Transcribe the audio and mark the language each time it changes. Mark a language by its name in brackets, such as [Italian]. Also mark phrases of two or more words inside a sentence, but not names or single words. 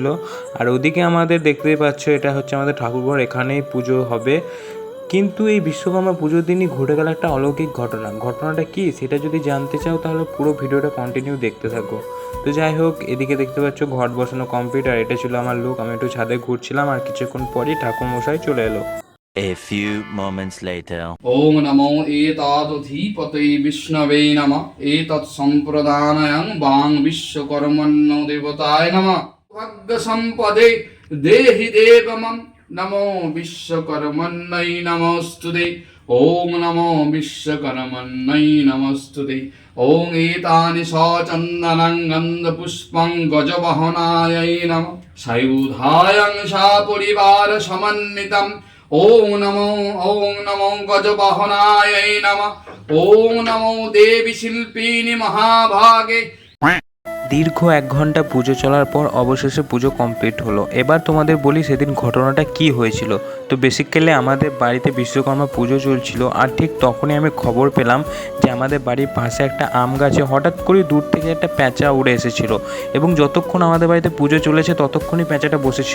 [Bangla] আর ওদিকে আমাদের দেখতেই পাচ্ছ, এটা হচ্ছে আমাদের ঠাকুরঘর, এখানেই পুজো হবে। কিন্তু এই বিশ্বকর্মা পুজোর দিনই ঘটে গেল একটা অলৌকিক ঘটনা। ঘটনাটা কি সেটা যদি জানতে চাও তাহলে পুরো ভিডিওটা কন্টিনিউ দেখতে থাকো। তো যাই হোক, এদিকে দেখতে পাচ্ছ ঘট বসানো কমপ্লিট, আর এটা ছিল আমার লুক। আমি একটু ছাদে ঘুরছিলাম আর কিছুক্ষণ পরই ঠাকুরমশাই চলে এলো। [English] A few moments later. [Sanskrit] ॐ नमो एतादधिपते विष्णवे नमः एतत्सम्प्रदानयं वां विश्वकर्मण्यो देवताय नमः भाग्यसम्पदे देहि देवमं नमो विश्वकर्मण्यै नमोऽस्तुते ॐ नमो विश्वकर्मण्यै नमोऽस्तुते ॐ एतानि सचन्दनं गन्धपुष्पं गजवहनायै नमः सायुधायं सपरिवारसमन्वितम् ॐ नमो गजवाहनायै नमः ॐ नमो देवी शिल्पिनि महाभागे। [Bangla] দীর্ঘ 1 ঘন্টা পুজো চলার পর অবশেষে পুজো কমপ্লিট হলো। এবার তোমাদের বলি সেদিন ঘটনাটা কি হয়েছিল। তো বেসিক্যালি আমাদের বাড়িতে বিশ্বকর্মা পুজো চলছিল, আর ঠিক তখনই আমি খবর পেলাম যে আমাদের বাড়ির পাশে একটা আম গাছে হঠাৎ করে দূর থেকে একটা প্যাঁচা উড়ে এসেছিলো, এবং যতক্ষণ আমাদের বাড়িতে পুজো চলেছে ততক্ষণই প্যাঁচাটা বসেছিল।